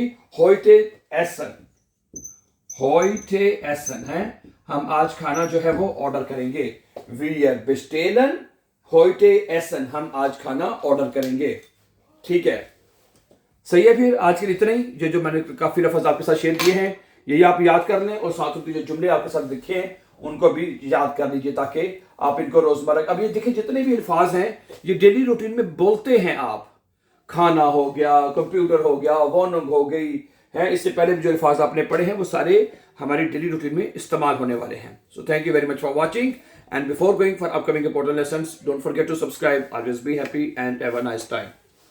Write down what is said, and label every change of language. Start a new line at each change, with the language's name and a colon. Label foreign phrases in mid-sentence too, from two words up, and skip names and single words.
German: heute essen
Hindi: है, हम आज खाना जो है वो ऑर्डर करेंगे,
German: wir bestellen heute essen,
Hindi: हम आज खाना ऑर्डर करेंगे, ठीक है। सही है, फिर आज के लिए इतना ही। जो मैंने काफी लफ्ज आपके साथ शेयर किए हैं यही आप याद कर लें, और साथ में जो जुमले आपके साथ लिखे हैं उनको भी याद कर लीजिए, ताकि आप इनको रोजमर्रा, अब ये देखिए जितने भी अल्फाज हैं ये
English: daily routine
Hindi: में बोलते हैं आप। खाना हो गया, कंप्यूटर हो गया, वोनंग हो गई है, इससे पहले भी जो अल्फाज आपने पढ़े हैं वो सारे हमारी
English: daily routine
Hindi: में इस्तेमाल होने वाले हैं।
English: So thank you very much for watching, and before going for upcoming important lessons, don't forget to subscribe. Always be happy and have a nice time.